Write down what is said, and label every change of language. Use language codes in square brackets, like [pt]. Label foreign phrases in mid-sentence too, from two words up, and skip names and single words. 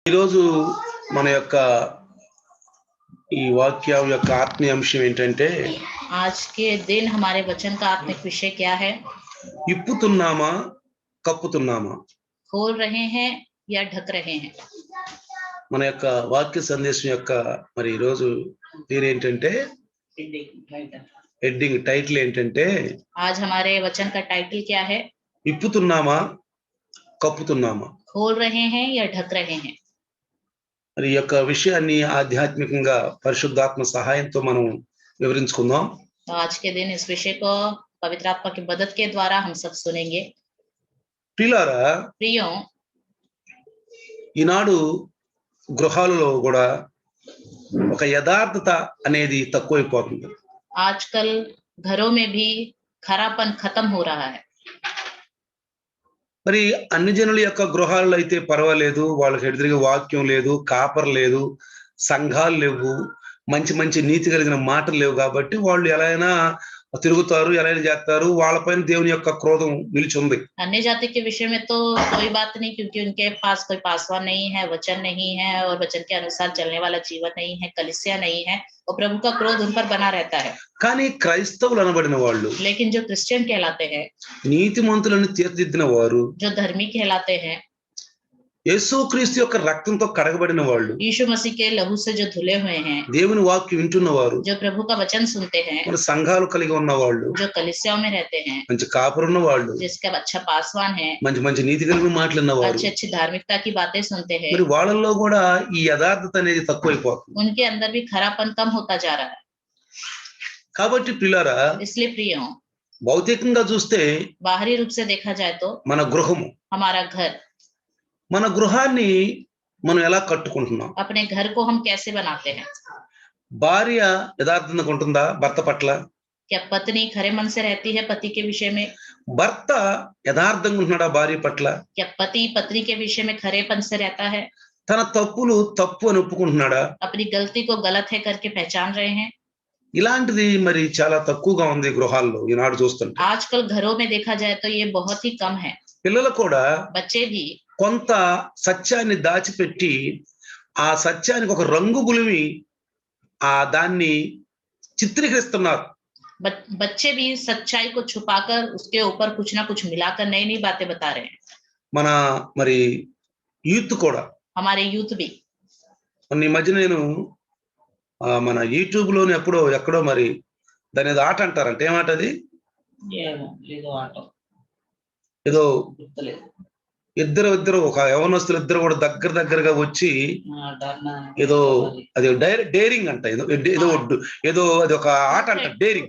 [te] ఈరోజు మన యొక్క ఈ వాక్యం యొక్క ఆత్మీయ అంశం ఏంటంటే [hi] आज के दिन हमारे वचन का आत्मिक विषय क्या है? [te] ఇప్పుతున్నామా కప్పుతున్నామా [hi] खोल रहे हैं या ढक रहे हैं? [te] మన యొక్క వాక్య సందేశం యొక్క మరి ఈరోజు పేరేంటంటే [en] heading title [te] ఏంటంటే [hi] आज हमारे वचन का टाइटल क्या है? [te] ఇప్పుతున్నామా కప్పుతున్నామా [hi] खोल रहे हैं या ढक रहे हैं? [te] మరి ఈ యొక్క విషయాన్ని ఆధ్యాత్మికంగా పరిశుద్ధాత్మ సహాయంతో మనం వివరించుకుందాం. [hi] तो आज के दिन इस विषय को पवित्र आत्मा की मदद के द्वारा हम सब सुनेंगे. [te] ప్రియులారా, [hi] प्रियो, [te] ఈనాడు గృహాలలో కూడా ఒక యథార్థత అనేది తక్కువైపోతుంది. [hi] आजकल घरों में भी खरापन खत्म हो रहा है. [te] మరి అన్ని జనుల యొక్క గృహాల్లో అయితే పర్వాలేదు, వాళ్ళకి ఎదురుగా వాక్యం లేదు, కాపర్ లేదు, సంఘాలు లేవు, మంచి మంచి నీతి కలిగిన మాటలు లేవు కాబట్టి వాళ్ళు ఎలా అయినా తిరుగుతారు, ఎలా అయినా చేస్తారు. వాళ్ళపైన దేవుని యొక్క క్రోధం నిలిచి ఉంది. [hi] अन्य जाति के विषय में तो कोई बात नहीं, क्योंकि उनके पास कोई पासवान नहीं है, वचन नहीं है और वचन के अनुसार चलने वाला जीवन नहीं है, कलीसिया नहीं है और प्रभु का क्रोध उन पर बना रहता है. [te] కానీ క్రైస్తవులు అనబడిన వాళ్ళు, [hi] लेकिन जो क्रिश्चियन कहलाते हैं, [te] నీతిమంతులను తీర్చిదిద్దిన వారు, [hi] जो धर्मी कहलाते हैं, [te] యేసుక్రీస్తు యొక్క రక్తంతో కడగబడిన వాళ్ళు, [hi] यीशु मसीह के लहू से जो धुले हुए हैं, [te] దేవుని వాక్యం వింటున్నవారు, [hi] जो प्रभु का वचन सुनते हैं, [te] మన సంఘాలు కలిగి ఉన్న వాళ్ళు, [hi] जो कलीसियाओं में रहते हैं, [te] మంచి కాపరున్న వాళ్ళు, [hi] जिसका अच्छा पासवान है, [te] మంచి మంచి నీతి కలిగిన మాటలున్న వారు, [hi] अच्छी अच्छी धार्मिकता की बातें सुनते हैं, [te] మరి వాళ్ళల్లో కూడా ఈ యథార్థత అనేది తక్కువైపోతుంది. [hi] उनके अंदर भी खरापन कम होता जा रहा है. [te] కాబట్టి పిల్లారా, [hi] इसलिए प्रियो, [te] భౌతికంగా చూస్తే [hi] बाहरी रूप से देखा जाए तो [te] మన గృహము, [hi] हमारा घर, [te] మన గృహాన్ని మనం ఎలా కట్టుకుంటున్నాం? [hi] अपने घर को हम कैसे बनाते हैं? [te] భార్య యథార్థంగా ఉంటుందా భర్త పట్ల? [hi] क्या पत्नी खरे मन से रहती है पति के विषय में? [te] భర్త యథార్థంగా ఉంటున్నాడా భార్య పట్ల? [hi] क्या पति पत्नी के विषय में खरेपन से रहता है? [te] తన తప్పులు తప్పు అని ఒప్పుకుంటున్నాడా? [hi] अपनी गलती को गलत है करके पहचान रहे हैं? [te] ఇలాంటిది మరి చాలా తక్కువగా ఉంది గృహాల్లో ఈనాడు చూస్తుంటే. [hi] आजकल घरों में देखा जाए तो ये बहुत ही कम है. [te] పిల్లలు కూడా [hi] बच्चे भी [te] కొంత సత్యాన్ని దాచిపెట్టి ఆ సత్యానికి ఒక రంగు గులిమి దాన్ని చిత్రీకరిస్తున్నారు. [hi] बच्चे भी सच्चाई को छुपाकर उसके ऊपर कुछ ना कुछ मिलाकर नई नई बातें बता रहे हैं. [te] మన మరి యూత్ కూడా, [hi] हमारे यूथ भी, [te] ఈ మధ్య నేను మన యూట్యూబ్ లోని ఎక్కడో మరి దాని ఏదో ఆట అంటారంటే ఏమాట అది, ఏదో ఇద్దరు ఒక యవనస్తులు ఇద్దరు కూడా దగ్గరగా వచ్చి ఏదో అది డేరింగ్ అంట, ఏదో అది ఒక ఆట అంట, డేరింగ్,